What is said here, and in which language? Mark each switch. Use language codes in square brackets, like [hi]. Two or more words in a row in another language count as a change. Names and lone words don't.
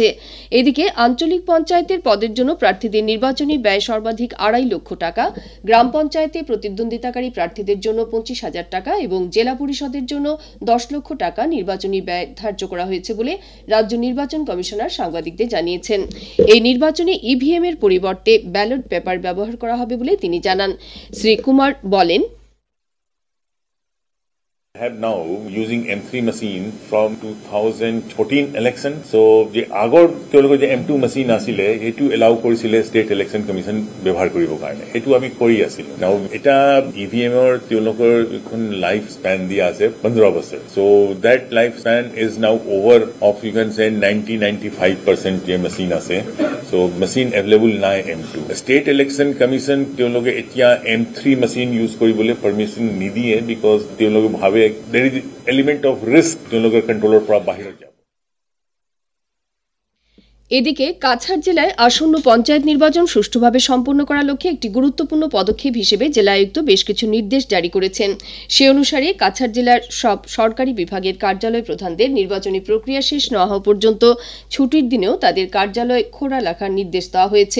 [bn] এদিকে আঞ্চলিক পঞ্চায়েতের পদের জন্য প্রার্থীদের নির্বাচনী ব্যয় সর্বাধিক 2.5 লক্ষ টাকা, গ্রাম পঞ্চায়েতে প্রতিদ্বন্দ্বিতাকারী প্রার্থীদের জন্য 25,000 টাকা এবং জেলা পরিষদের জন্য 10 লক্ষ টাকা নির্বাচনী ব্যয় ধার্য করা হয়েছে বলে রাজ্য নির্বাচন কমিশনার সাংবাদিকদের জানিয়েছেন। এই নির্বাচনে ইভিএম এর পরিবর্তে ব্যালট পেপার ব্যবহার করা হবে বলে তিনি জানান। শ্রী কুমার বলেন, [en] have now using M3 machine from 2014 election. So the [as] agor তেওঁলোকে যে M2 machine আসিলে এটু এলাউ কৰিছিলে [en] State Election Commission [as] ব্যৱহাৰ কৰিব কাৰণে, এটু আমি কৰি আছিলো। নাও এটা ইভিএম এৰ তেওঁলোকৰ এখন [en] life span [as] দিয়া আছে 15 বছৰ। [en] So that life span is now over of you can say 90-95% [as] যে মেচিন আছে। [en] So machine available [as] নাই M2। [en] State Election Commission [as] তেওঁলোকে এতিয়া [en] M3 machine use [as] কৰিবলৈ পারমিশন নিদিয়ে বিকজ তেওঁলোকে ভাবে [en] there is element of risk [as] তেওঁলোকৰ কন্ট্রোলৰ পৰা বাহিৰত যাব। [bn] এদিকে কাছাড় জেলায় আসন্ন পঞ্চায়েত নির্বাচন সুষ্ঠুভাবে সম্পন্ন করার লক্ষ্যে একটি গুরুত্বপূর্ণ পদক্ষেপ হিসেবে জেলা আয়ুক্ত বেশ কিছু নির্দেশ জারি করেছেন। সে অনুসারে কাছাড় জেলার সব সরকারি বিভাগের কার্যালয় প্রধানদের নির্বাচনী প্রক্রিয়া শেষ না হওয়া পর্যন্ত ছুটির দিনেও তাদের কার্যালয় খোলা রাখার নির্দেশ দেওয়া হয়েছে।